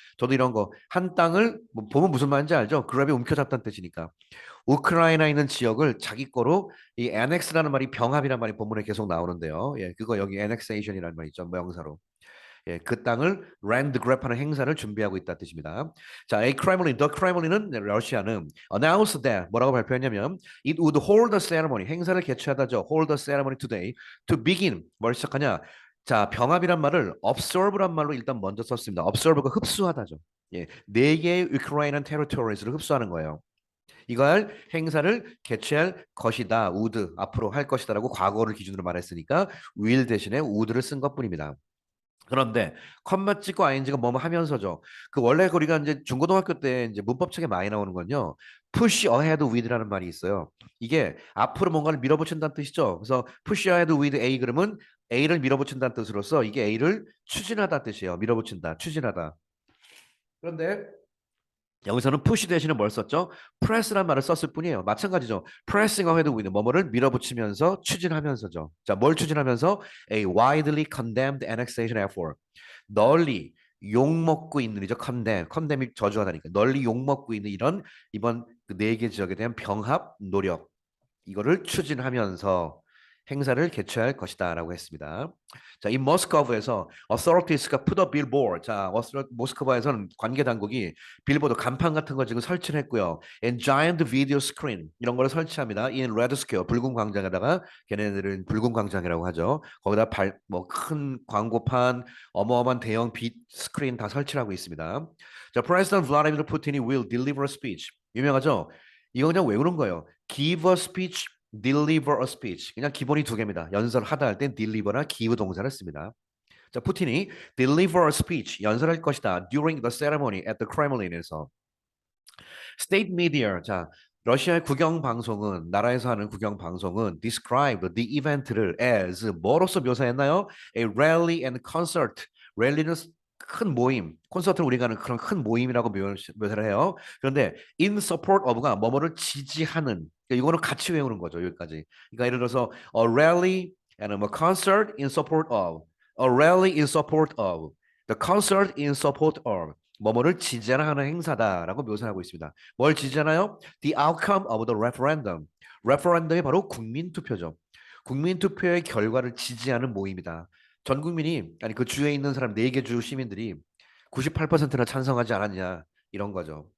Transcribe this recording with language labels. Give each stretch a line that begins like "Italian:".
Korean: 저도 이런 거 한 땅을 뭐 보면 무슨 말인지 알죠? grab이 움켜잡다는 뜻이니까. 우크라이나에 있는 지역을 자기 거로 이 annex라는 말이 병합이라는 말이 본문에 계속 나오는데요. 예, 그거 여기 annexation이라는 말이 있죠. 명사로. 예, 그 땅을 land grab하는 행사를 준비하고 있다는 뜻입니다.
English: 자, a Kremlin, the Kremlin은 러시아는 announced that
Korean: 뭐라고 발표했냐면
English: it would hold the ceremony
Korean: 행사를 개최하다죠.
English: hold the ceremony today to begin
Korean: 뭘 시작하냐? 자, 병합이란 말을 observe란 말로 일단 먼저 썼습니다. observe가 흡수하다죠. 예, 네 개의 우크라이나 테리토리스를 흡수하는 거예요. 이걸 행사를 개최할 것이다. would 앞으로 할 것이다라고 과거를 기준으로 말했으니까 will 대신에 would를 쓴 것뿐입니다. 그런데 컴마 찍고 ing가 뭐뭐 하면서죠. 그 원래 우리가 이제 중고등학교 때 이제 문법책에 많이 나오는 건요. push ahead with라는 말이 있어요. 이게 앞으로 뭔가를 밀어붙인다는 뜻이죠. 그래서 push ahead with A 그러면 A를 밀어붙인다는 뜻으로서 이게 A를 추진하다 뜻이에요. 밀어붙인다, 추진하다. 그런데 여기서는 push 대신에 뭘 썼죠? press란 말을 썼을 뿐이에요. 마찬가지죠.
English: pressing ahead with
Korean: 뭐뭐를 밀어붙이면서 추진하면서죠.
English: 자, 뭘 추진하면서? A widely condemned annexation effort. 널리
Korean: 욕먹고 있는 이죠. 컨뎀이 저주하다니까 널리 욕먹고 있는 이런 이번 그 네 개 지역에 대한 병합 노력 이거를 추진하면서 행사를 개최할 것이다라고 했습니다. 자, 이 모스크바에서 authories가
English: put a billboard.
Korean: 자, 모스크바에서는 관계 당국이 빌보드 간판 같은 거 지금 설치를 했고요.
English: And giant video screen 이런 거를 설치합니다.
Korean: In Red Square 붉은 광장에다가 걔네들은 붉은 광장이라고 하죠. 거기다 뭐큰 광고판, 어마어마한 대형 빛 스크린 다 설치를 하고 있습니다.
English: 자, President Vladimir Putin이 will deliver a speech.
Korean: 유명하죠? 이거 그냥 외우는 거예요.
English: Give a speech, deliver a speech.
Korean: 그냥 기본이 두 개입니다. 연설하다 할 땐 deliver나 give 동사를 씁니다. 자, 푸틴이 deliver a speech, 연설할 것이다.
English: During the ceremony at the Kremlin에서.
Korean: State media, 자, 러시아의 국영 방송은 나라에서 하는 국영 방송은
English: describe the event
Korean: 를 as 뭐로서 묘사했나요?
English: A rally and concert.
Korean: 랠리는 큰 모임, 콘서트를 우리가 하는 그런 큰 모임이라고 묘사를 해요. 그런데 in support of가 뭐뭐를 지지하는. 그러니까 이거는 같이 외우는 거죠. 여기까지.
English: 그러니까 예를 들어서 a rally and a concert in support of, a rally in support of, the concert in support of.
Korean: 뭐뭐를 지지하는 행사다라고 묘사하고 있습니다. 뭘 지지하나요?
English: The outcome of the referendum.
Korean: 레퍼런덤이 바로 국민투표죠. 국민투표의 결과를 지지하는 모임이다. 전 국민이 아니 그 주에 있는 사람 4개 주 시민들이 98%나 찬성하지 않았냐 이런 거죠.